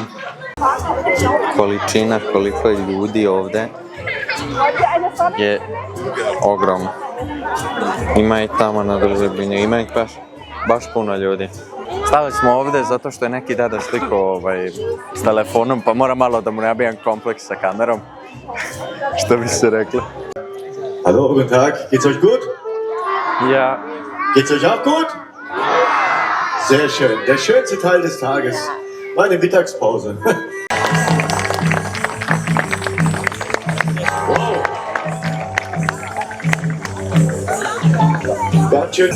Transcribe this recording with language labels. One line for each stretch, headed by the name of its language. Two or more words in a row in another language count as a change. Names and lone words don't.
Serbian: Količina, koliko je ljudi ovde je ogromno. Ima i tamo na državljenju, ima ih baš puno ljudi. Stali smo ovde zato što je neki deda slikao s telefonom, pa mora malo da mu nabijam kompleks sa kamerom. Što bi se reklo.
German: Hallo, guten Tag. Geht's euch gut? Ja. Geht's euch auch gut? Sehr schön. Der schönste Teil des Tages. Meine Mittagspause. Wow. Ganz schön.